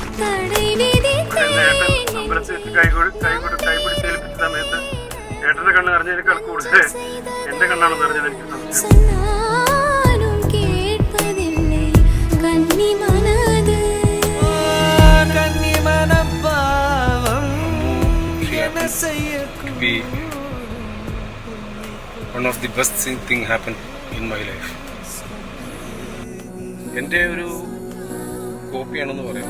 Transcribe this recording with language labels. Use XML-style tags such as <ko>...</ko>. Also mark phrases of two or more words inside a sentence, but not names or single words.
<ml>കൈപിടിച്ചേൽപ്പിച്ച സമയത്ത് ഏട്ടന്റെ കണ്ണ് പറഞ്ഞതിനേക്കാൾ കൂടുതൽ എൻ്റെ കണ്ണാണ് നിറഞ്ഞത്. എനിക്ക് സംശയം.</ml> <ta>சொன்னாலும் கேட்பதில்லை கன்னி மனது கன்னி மனப்பாவம் என்ன</ta> <en>Be one of the best thing happened in my life.</en> <ml>എൻ്റെ ഒരു കോപ്പിയാണെന്ന് പറയാം.</ml>